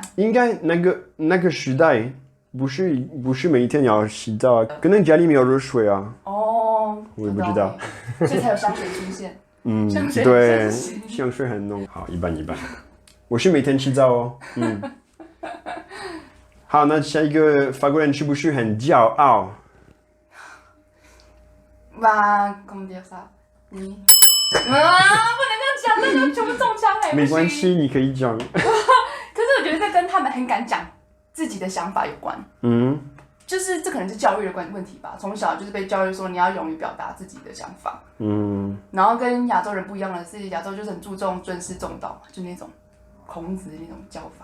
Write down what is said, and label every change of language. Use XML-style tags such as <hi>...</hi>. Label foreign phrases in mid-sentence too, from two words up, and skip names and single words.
<zh>应该那个时代不是每一天要洗澡，可能家里没有热水啊。我也不知道。所以才有香水出现。对，香水很浓。好，一般。我是每天洗澡哦。好，那下一个法国人是不是很骄傲</zh> <fr>？Comment dire ça？</fr> <zh>你不能这样讲，那就全部中枪没关系，你可以讲。可是我觉得这跟他们很敢讲自己的想法有关。 就是这可能是教育的问题吧，从小就是被教育说你要勇于表达自己的想法。然后跟亚洲人不一样的是，亚洲就是很注重尊师重道嘛，就那种孔子的那种教法。</zh>